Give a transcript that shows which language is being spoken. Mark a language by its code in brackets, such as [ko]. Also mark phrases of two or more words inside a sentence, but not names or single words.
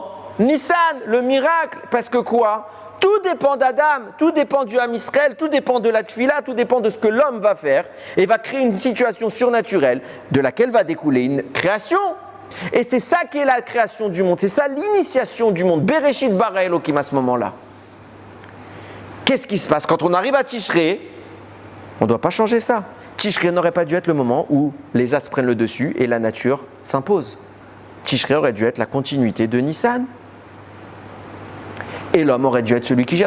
[fr] Nissan, le miracle, parce que quoi? Tout dépend d'Adam, tout dépend du Ham Israël, tout dépend de la Tfila, tout dépend de ce que l'homme va faire et va créer une situation surnaturelle de laquelle va découler une création. Et c'est ça qui est la création du monde, c'est ça l'initiation du monde. [he] בראשית ברא אלוקים [fr] à ce moment-là. Qu'est-ce qui se passe? Quand on arrive à Tishrei, on ne doit pas changer ça. Tishrei n'aurait pas dû être le moment où les astres prennent le dessus et la nature s'impose. Tishrei aurait dû être la continuité de Nissan. Et l'homme aurait dû être celui qui gère.